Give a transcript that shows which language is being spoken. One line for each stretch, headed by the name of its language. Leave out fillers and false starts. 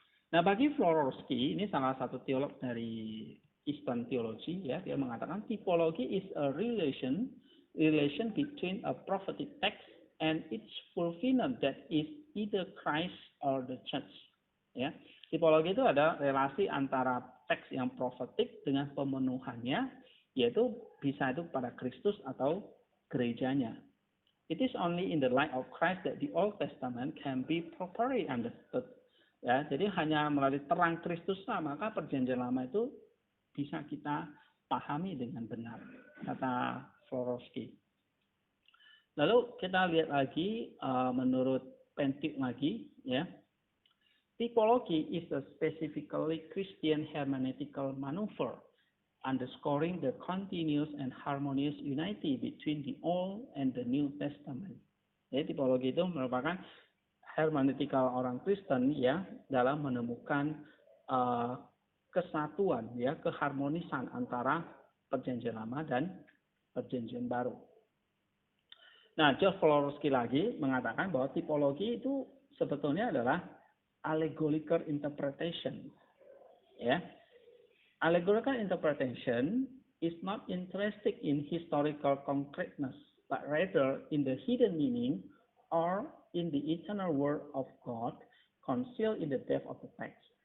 Indonesian: Nah, bagi Florovsky, ini salah satu teolog dari Eastern Theology, ya, dia mengatakan tipologi
English: is a relation between a prophetic text and its fulfillment that is either Christ or the church.
Indonesian: Ya, tipologi itu ada relasi antara teks yang profetik dengan pemenuhannya, yaitu bisa itu pada Kristus atau gerejanya.
English: It is only in the light of Christ that the Old Testament can be properly understood.
Indonesian: Ya, jadi hanya melalui terang Kristus lah, maka perjanjian lama itu bisa kita pahami dengan benar, kata Florovsky. Lalu kita lihat lagi menurut Pentik lagi, ya.
English: Typology is a specifically Christian hermeneutical maneuver, underscoring the continuous and harmonious unity between the Old and the New Testament.
Indonesian: Jadi tipologi itu merupakan hermeneutical orang Kristen, ya, dalam menemukan kesatuan, ya, keharmonisan antara perjanjian lama dan perjanjian baru. Nah, George Florovsky lagi mengatakan bahwa tipologi itu sebetulnya adalah allegorical interpretation. Ya.
English: Allegorical interpretation is not interested in historical concreteness, but rather in the hidden meaning or in the eternal word of God concealed in the depth of the text.